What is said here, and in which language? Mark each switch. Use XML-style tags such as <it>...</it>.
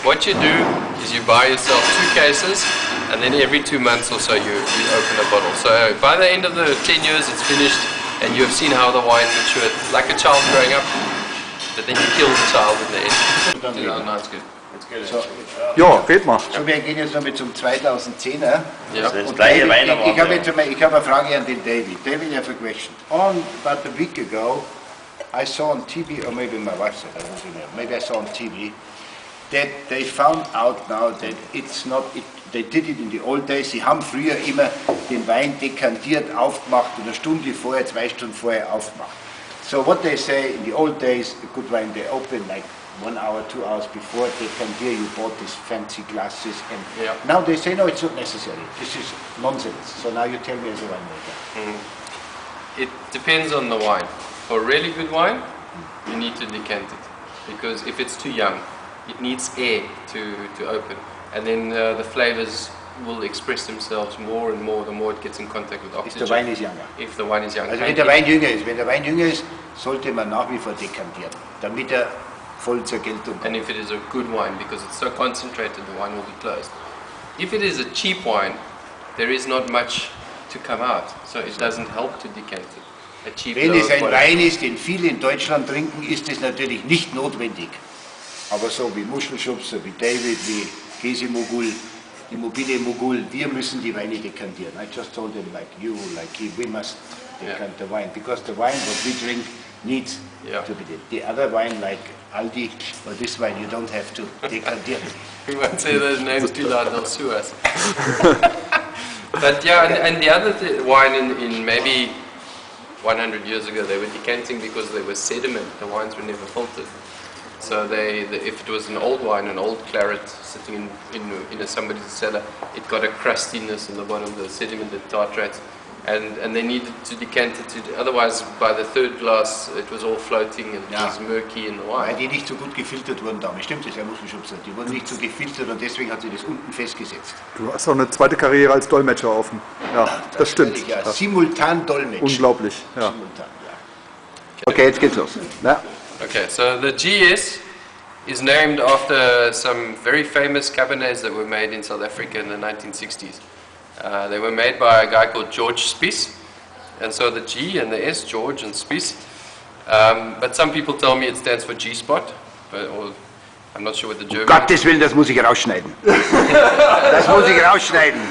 <en>What you do is you buy yourself 2 cases, and then every 2 months or so you open a bottle. So by the end of the 10 years it's finished, and you have seen how the wine matured, like a child growing up, but then you kill the child in the end. No, it's good. It's good. So,</en> <de>Ja, red mal. so, wir gehen jetzt nochmal zum 2010er.</de> <en>Yeah.</en> <de>Das Und gleiche David, Wein ich habe eine Frage an den David.</de> <en>David, I have a question. About a week ago, I saw on TV, or maybe my wife said, I don't know, maybe I saw on TV, that they found out now that it's not, they did it in the old days,</en> <de>sie haben früher immer den Wein dekantiert, aufgemacht und eine Stunde vorher, 2 Stunden vorher aufgemacht.</de> <en>So what they say, in the old days, a good wine, they open like 1 hour, 2 hours before decantier, you bought these fancy glasses, and now they say, no, it's not necessary, this is nonsense. So now you tell me as a winemaker. It depends on the wine. For really good wine, you need to decant it, because if it's too young, it needs air to open, and then the flavors will express themselves more and more the more it gets in contact with oxygen. If the wine is younger. If the wine is young.</en> <de>Also wenn der Wein jünger ist, sollte man nach wie vor dekantieren, damit er voll zur Geltung kommt.</de> <en>And if it is a good wine, because it's so concentrated, the wine will be closed. If it is a cheap wine, there is not much to come out, so it doesn't help to decant it. A cheap</en> <de>Wenn es ein</de> <en>quality.</en> <de>Wein ist, den viele in Deutschland trinken, ist es natürlich nicht notwendig. Aber so wie Muschelschubs, so wie David, wie Käsemogul, Immobilienmogul, wir müssen die Weine dekantieren.</de> <en>I just told them like you, like he, we must decant the wine, because the wine what we drink needs to be did. The other wine like Aldi or this wine you don't have to decantier. We won't say those names too loud, they'll sue us. But yeah, and the other wine in maybe 100 years ago, they were decanting because there was sediment. The wines were never filtered. So if it was an old wine, an old claret sitting in somebody's cellar, it got a crustiness in the bottom, the sediment, the tartrate, and they needed to decant it. Otherwise, by the third glass, it was all floating and it was murky in the</en> <de>Weil</de> <en>wine.</en> <de>die nicht so gut gefiltert wurden damals. Stimmt das, Herr Muschelschubser? Die wurden nicht so gefiltert und deswegen hat sie das unten festgesetzt. Du hast auch eine zweite Karriere als Dolmetscher offen. Ja, das stimmt. Ja, simultan Dolmetsch. Unglaublich, ja. Simultan, ja. Okay, jetzt geht's los. Ja.</de> <en>Okay, so the GS is named after some very famous Cabernets that were made in South Africa in the 1960s. They were made by a guy called George Spies, and so the G and the S, George and Spies. But some people tell me it stands for G-spot, or I'm not sure what the German...</en> <de>Gottes Willen, das muss ich rausschneiden. Das muss ich rausschneiden.</de>